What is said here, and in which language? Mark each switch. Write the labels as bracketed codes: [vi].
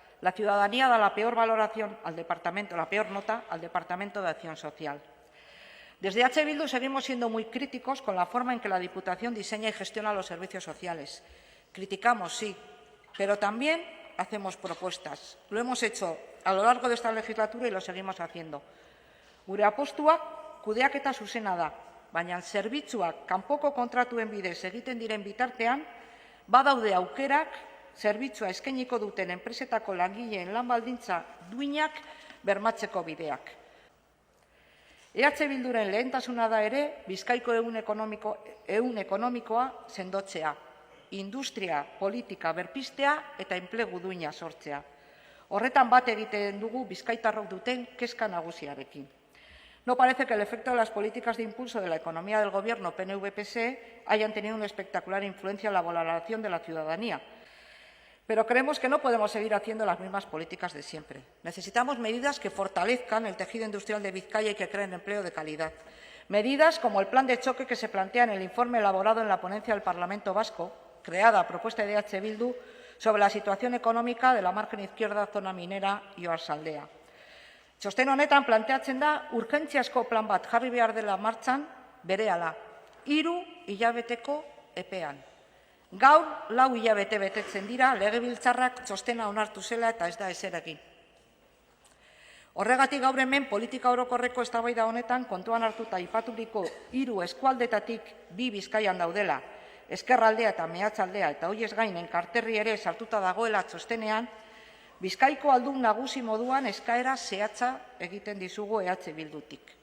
[es] La ciudadanía da la peor valoración al departamento, la peor nota al Departamento de Acción Social. Desde H. Bildu seguimos siendo muy críticos con la forma en que la Diputación diseña y gestiona los servicios sociales. Criticamos, sí, pero también hacemos propuestas. Lo hemos hecho a lo largo de esta legislatura y lo seguimos haciendo. [eu] Gure apostuak kudeaketa zuzena da, baina zerbitzuak kanpoko kontratuen bidez egiten diren bitartean, badaude aukerak zerbitzua eskainiko duten enpresetako langileen lan baldintza duinak bermatzeko bideak. EH Bilduren lehentasuna da ere Bizkaiko ehun ekonomikoa sendotzea, industria politika berpiztea eta enplegu duina sortzea. Horretan bat egiten dugu bizkaitarrok duten kezka nagusiarekin. [es] No parece que el efecto de las políticas de impulso de la economía del Gobierno PNV-PSE hayan tenido una espectacular influencia en la valoración de la ciudadanía, pero creemos que no podemos seguir haciendo las mismas políticas de siempre. Necesitamos medidas que fortalezcan el tejido industrial de Vizcaya y que creen empleo de calidad. Medidas como el plan de choque que se plantea en el informe elaborado en la ponencia del Parlamento Vasco, creada a propuesta de EH Bildu, sobre la situación económica de la margen izquierda, zona minera y oarsaldea. [eu] Txosten honetan planteatzen da urgentziazko plan bat jarri behar dela martxan berehala, 3 hilabeteko epean. Gaur 4 hilabete betetzen dira legebiltzarrak txostena onartu zela eta ez da ezer egin. Horregatik gaur hemen politika orokorreko eztabaida honetan kontuan hartuta aipaturiko 3 eskualdetatik 2 Bizkaian daudela, ezkerraldea eta mehatzaldea eta hoiez gain enkarterri ere sartuta dagoela txostenean, Bizkaiko aldun nagusi moduan eskaera zehatza egiten dizugu EH Bildutik.